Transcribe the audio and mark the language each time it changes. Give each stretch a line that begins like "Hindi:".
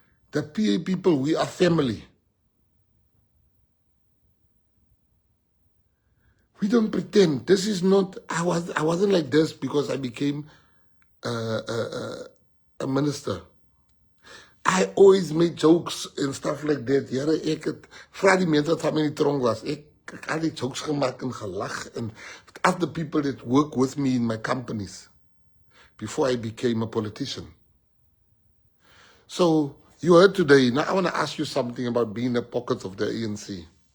English: The PA people, we are family. We don't pretend. This is not, I wasn't like this because I became a minister. I always made jokes and stuff like that.
Afrikaans: Ja, ek het vra die mense wat van my in die tronk was. Ek al die jokes gemaak en gelag
English: and ask the people that work with me in my companies before I became a politician. So you heard today. Now I want to ask you something about being in the pockets of the ANC.